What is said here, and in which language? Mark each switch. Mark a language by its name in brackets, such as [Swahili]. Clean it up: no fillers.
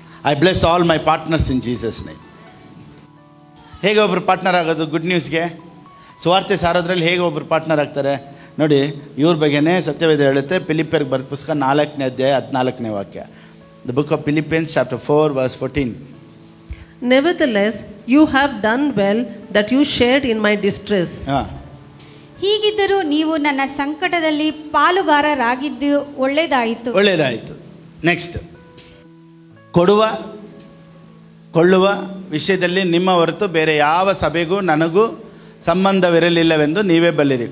[English] I bless all my partners in Jesus name. [Kannada] ಹೇಗೆ ಒಬ್ಬರು partner ಆಗೋದು? ಗುಡ್ ನ್ಯೂಸ್ಗೆ ಸುವಾರ್ತೆ ಸಾರೋದ್ರಲ್ಲಿ ಹೇಗೆ ಒಬ್ಬರು ಪಾರ್ಟ್ನರ್ ಆಗ್ತಾರೆ ನೋಡಿ. ಇವ್ರ ಬಗ್ಗೆನೇ ಸತ್ಯವೇದ ಹೇಳುತ್ತೆ. ಫಿಲಿಪಿಯರ್ಗೆ ಬರೆದ ಪುಸ್ತಕ 4ನೇ ಅಧ್ಯಾಯ 14ನೇ ವಾಕ್ಯ. [English] The book of Philippians chapter 4:14. Nevertheless, you have done well that you shared in my distress. [Kannada] ಹೀಗಿದ್ದರೂ ನೀವು ನನ್ನ ಸಂಕಟದಲ್ಲಿ ಪಾಲುಗಾರರಾಗಿದ್ದು ಒಳ್ಳೆಯದಾಯಿತು. [English] next, [Kannada] ಕೊಳ್ಳುವ ವಿಷಯದಲ್ಲಿ ನಿಮ್ಮ ಹೊರತು ಬೇರೆ ಯಾವ ಸಭೆಗೂ ನನಗೂ ಸಂಬಂಧವಿರಲಿಲ್ಲವೆಂದು ನೀವೇ ಬಲ್ಲಿರಿ.